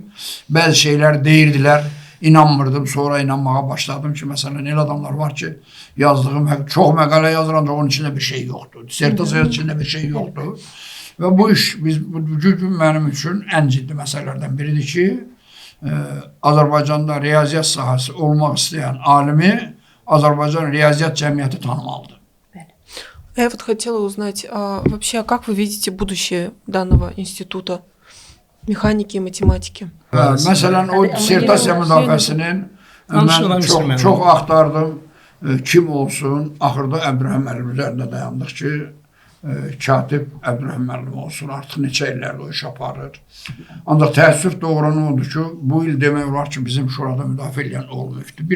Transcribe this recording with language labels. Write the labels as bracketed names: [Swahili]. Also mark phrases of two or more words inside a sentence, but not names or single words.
[Azerbaijani] Bəzi şeylər deyirdilər, inanmırdım, sonra inanmağa başladım ki, məsələn, elə adamlar var ki, yazdığım çox məqalə yazır, ancaq onun içində bir şey yoxdur. Dissertasiya içində bir şey yoxdur. Və bu iş, bu gün mənim üçün ən ciddi məsələlərdən biridir ki, Azərbaycanda riyaziyyat sahəsi olmaq istəyən alimi Azərbaycan Riyaziyyat Cəmiyyəti tanımalıdır. [Russian] Я вот хотела узнать, вообще, как вы видите будущее данного института mexaniki и matematik? [Azerbaijani] Məsələn, o dissertasiya müdafiəsinin mən çox axtardım, kim olsun, axırda Əbdurrahim müəllim üzərində dayandıq ki, katib Əbdurrahim müəllim olsun, artıq neçə illərdə o iş aparır. Ancaq təəssüf doğranı odur ki, bu il demək olar ki, bizim şurada müdafiə edən olmayıbdır.